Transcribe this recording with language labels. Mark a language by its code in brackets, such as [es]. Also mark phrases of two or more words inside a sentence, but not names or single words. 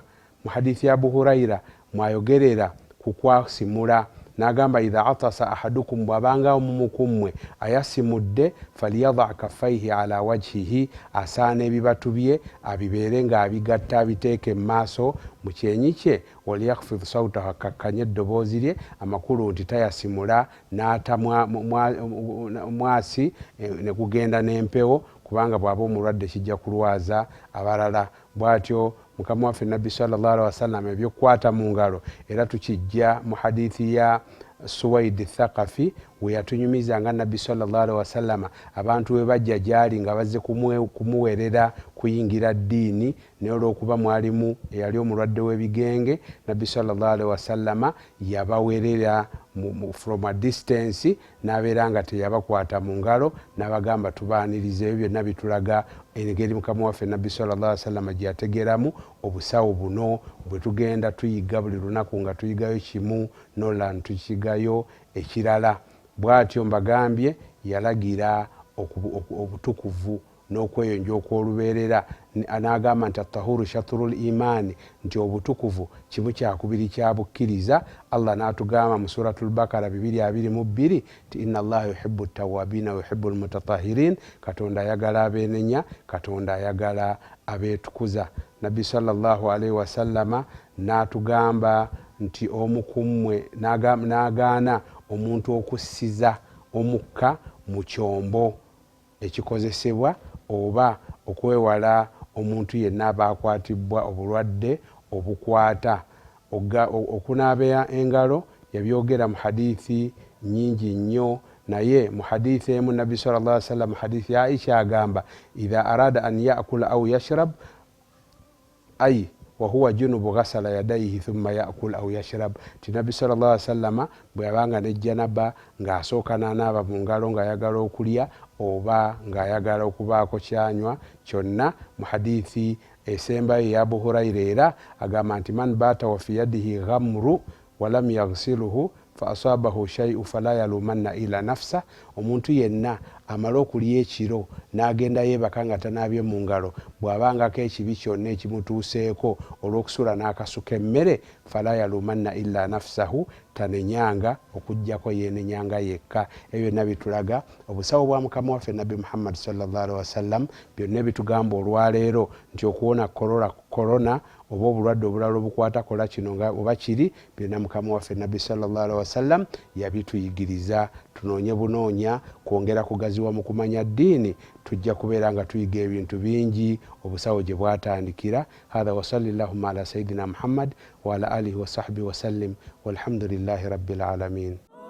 [lg] Mu hadithi ya Abu Huraira mwayogerera ku kwasimula, n'agamba [ar] إذا عطس أحدكم, [lg] bw'abanga omumukummwe ayasimudde, [ar] فليضع كفيه على وجهه, [lg] asaana ebibatu bye abibeere ng'abigatta abiteeke mu maaso mu kyenyi kye, [ar] وليخفض صوته, [lg] akakkanye eddoboozi lye, amakulu nti tayasimula n'ata mwasi ne kugenda n'empewo, kubanga bw'aba omulwadde kijja kulwaza abalala. Bw'atyo mukama waffe nabbi [ar] صلى الله عليه وسلم [lg] ebyokukwata mu ngalo era tukijja mu hadithi ya Suwaid Thaqafi we yatunyumiza nga nabbi [ar] صلى الله عليه وسلم [lg] abantu we bajja gyali nga bazze kumuweerera kuyingira ddiini, naye olw'okuba mwalimu eyali omulwadde w'ebigenge, nabbi [ar] صلى الله عليه وسلم [lg] yabaweerera [en] from a distance, [lg] n'abeera nga teyabakwata mu ngalo, n'abagamba tubaanirize. Ebyo byonna bitulaga engeri mukama waffe nabbi [ar] صلى الله عليه وسلم [lg] gye yategeramu obusawo buno. Bwe tugenda tuyiga buli lunaku nga tuyigayo kimu, nola ntukigayo ekirala. Bw'atyo mbagambye yalagira obutukuvu n'okweyonja okw'olubeerera, n'agamba nti [ar] الطهور شطر الإيمان, [lg] nti obutukuvu kimu kyakubiri kya bukkiriza. Allah n'atugamba mu suratul Bakara 2:22 nti [ar] إن الله يحب التوابين و يحب المتطهرين, [lg] Katonda ayagala abeenenya, Katonda ayagala abeetukuza. Nabbi [ar] صلى الله عليه وسلم [lg] n'atugamba nti omukummwe n'agaana omuntu okussiza omukka mu kyombo ekikozesebwa oba okwewala omuntu yenna aba akwatibwa obulwadde obukwata. Okunaaba engalo yabyogera mu hadithi nyingi nnyo, naye mu hadithi emu nabbi [ar] صلى الله عليه وسلم [lg] hadithi ya Aisha agamba [ar] إذا أراد أن يأكل أو يشرب أي وهو جنب غسل يديه ثم يأكل أو يشرب. [lg] Tinabbi [ar] صلى الله عليه وسلم [lg] bwe yabanga ne janaba ng'asooka n'anaaba mu ngalo ng'ayagala okulya oba ng'ayagala okubaako kyanywa kyonna. Mu hadithi esembayo eya Abu Hurayra era agamba nti [ar] من بات و في يده غمر ولم يغسله ف أصابه شيء فلا يلومن إلا نفسه. [lg] Omuntu yenna amala okulya ekiro n'agenda yeebaka nga tanaabye mu ngalo, bw'abangako ekibi kyonna ekimutuuseeko olw'okusula n'akasuka emmere, [ar] فلا يلومن إلا نفسه, [lg] tanenyanga okuggyako yeenenyanga yekka. Ebyo byonna bitulaga obusawo bwa mukama waffe Nabbi Muhammad [ar] صلى الله عليه وسلم, [lg] byonna bitugamba olwaleero nti okuwona korona oba obulwadde obulala obukwata kola kino nga oba kiri, byonna mukama waffe Nabbi [ar] صلى الله عليه وسلم [lg] yabituyigiriza. Tunoonye bunoonya kwongera kugaziwa mu kumanya ddiini, tujja kubeera nga tuyiga ebintu bingi obusawo gye bwatandikira. [ar] هذا و صلى الله على سيدنا محمد و على آله و صحبه و سلم والحمد لله رب العالمين.